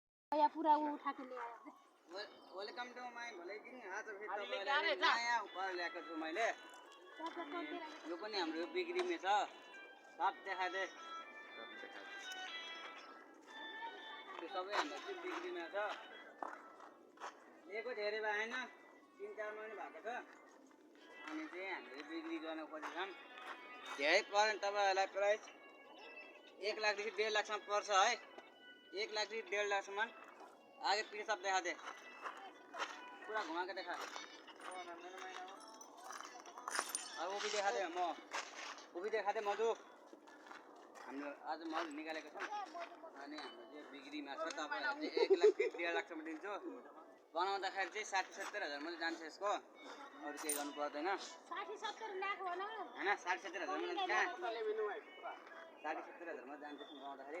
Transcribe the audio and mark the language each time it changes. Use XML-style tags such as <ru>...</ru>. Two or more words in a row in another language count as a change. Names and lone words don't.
<hi>या पूरा वो उठा के ले आया।</hi> <en>welcome to my vlogging.</en> <ne>आज फेरि तपाईहरुलाई नयाँ उपहार ल्याएको छु मैले। यो पनि हाम्रो बिक्रीमा छ।</ne> <hi>सब देखादे।</hi> <ne>यो सबै हाम्रो चाहिँ बिक्रीमा छ। लिएको धेरै भएन, 3-4 महिना भएको छ। अनि चाहिँ हामीले बिक्री गर्न खोजेछौँ। धेरै पर्ने तपाईहरुलाई प्राइस 1 लाख देखि 1.5 लाख सम्म पर्छ है। 1 लाख देखि 1.5 लाख सम्म।</ne> <hi>आगे पीछे सब दिखा दे, पूरा घुमा के दिखा। और वो भी दिखा दे, वो भी दिखा दे मधु।</hi> <ne>हाम्रो आज मल निकालेको छौं अनि हाम्रो चाहिँ बिक्रीमा छ। तपाईहरुले 1 लाख 1.5 लाख सम्म दिन्छु। बनाउँदाखेरि चाहिँ 60-70 हजार मात्रै जान्छ यसको, अरु केही गर्नु पर्दैन। 60-70 लाख होला हैन, 60-70 हजार मात्रै कहाँ 60-70 हजार मात्रै जान्छ यसको बनाउँदाखेरि।</ne>